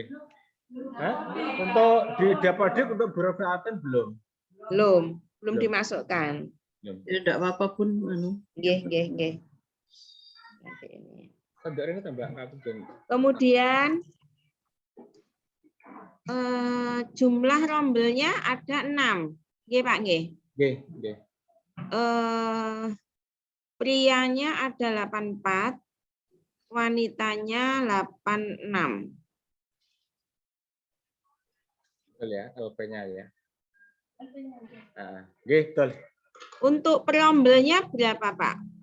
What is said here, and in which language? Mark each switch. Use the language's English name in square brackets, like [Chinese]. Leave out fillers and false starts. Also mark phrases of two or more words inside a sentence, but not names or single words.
[Indonesian] Untuk di Dapodik untuk Burofaten belum? Belum dimasukkan. Belum. Ya, enggak apa-apa pun. Nggih. Nanti ini. Ini tambah kabeh. Kemudian jumlah rombelnya ada 6. [Javanese] Nggih, Pak, nggih. Nggih. [Indonesian] Prianya ada 84, wanitanya 86. Betul ya, LP-nya ya. Nggih, betul. Untuk perombelnya berapa, Pak?